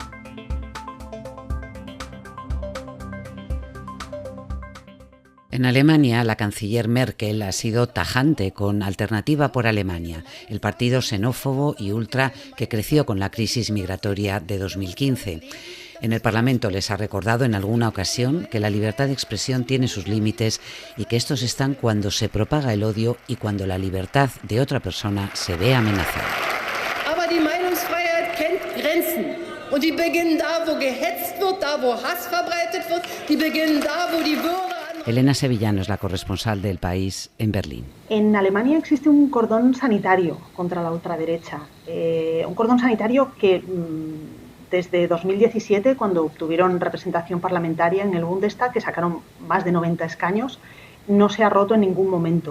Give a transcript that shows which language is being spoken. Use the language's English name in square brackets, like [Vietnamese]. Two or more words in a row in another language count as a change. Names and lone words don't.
[Spanish] En Alemania, la canciller Merkel ha sido tajante con Alternativa por Alemania, el partido xenófobo y ultra que creció con la crisis migratoria de 2015. En el Parlamento les ha recordado en alguna ocasión que la libertad de expresión tiene sus límites y que estos están cuando se propaga el odio y cuando la libertad de otra persona se ve amenazada. [German] Aber die Meinungsfreiheit kennt Grenzen. Und die beginnen da, wo gehetzt wird, da, wo Hass verbreitet wird. Die beginnen da, wo die Würde... [Spanish] Elena Sevillano es la corresponsal del País en Berlín. En Alemania existe un cordón sanitario contra la ultraderecha. Un cordón sanitario que desde 2017, cuando obtuvieron representación parlamentaria en el Bundestag, que sacaron más de 90 escaños, no se ha roto en ningún momento.